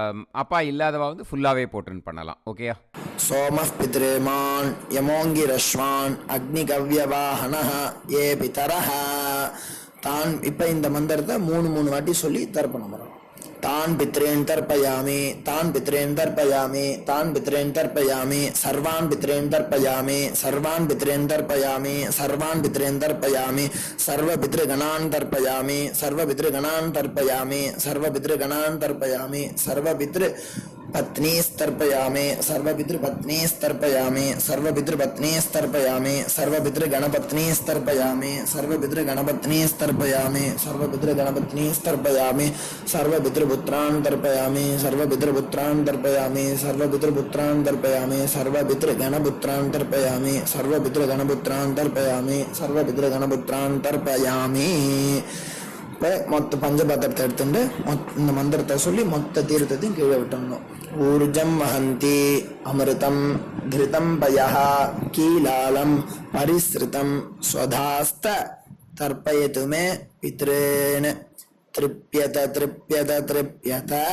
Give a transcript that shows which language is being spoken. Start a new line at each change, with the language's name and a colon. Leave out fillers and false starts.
Tamil: அப்பா இல்லாதவா வந்து ஃபுல்லாகவே போட்டுன்னு பண்ணலாம். ஓகேயா?
Sanskrit: சோமः பித்ரேமான் யமோங்கிரஸ்வான் அக்னிகவ்யவாஹனः ஏ பிதரஹ தான்.
Tamil: இப்போ இந்த மந்திரத்தை மூணு வாட்டி சொல்லி தர்ப்பணம் பண்ணணும்.
Sanskrit: तान् पितॄन् तर्पयामि, तान् पितॄन् तर्पयामि, तान् पितॄन् तर्पयामि, सर्वान् पितॄन् तर्पयामि, सर्वान् पितॄन् तर्पयामि, सर्वान् पितॄन् तर्पयामि, सर्वपितृगणान् तर्पयामि, सर्वपितृगणान् तर्पयामि, सर्वपितृगणान् तर्पयामि, सर्वपितृपत्नीस्तर्पयामि, सर्वपितृपत्नीस्तर्पयामि, सर्वपितृपत्नीस्तर्पयामि, सर्वपितृगणपत्नीस्तर्पयामि, सर्वपितृगणपत्नीस्तर्पयामि, सर्वपितृगणपत्नीस्तर्पयामि, सर्वपितृपुत्रान् तर्पयामि, सर्वपितृपुत्रान् तर्पयामि, सर्वपितृपुत्रान् तर्पयामि, सर्वपितृगणपुत्रान् तर्पयामि, सर्वपितृगणपुत्रान् तर्पयामि, सर्वपितृगणपुत्रान् तर्पयामि.
Tamil: இப்போ மொத்த பஞ்சபாத்திரத்தை எடுத்துட்டு இந்த மந்திரத்தை சொல்லி மொத்த தீர்த்தத்தையும் கீழே விட்டணும்.
Sanskrit: ஊர்ஜம் வஹந்தி அமிர்தம் கிருதம் பயஹ கீலாலம் பரிஸ்ருதம் ஸ்வதாஸ்த தர்ப்பயதுமே பித்ரேன் திருப்யத திருப்யத திருப்யத.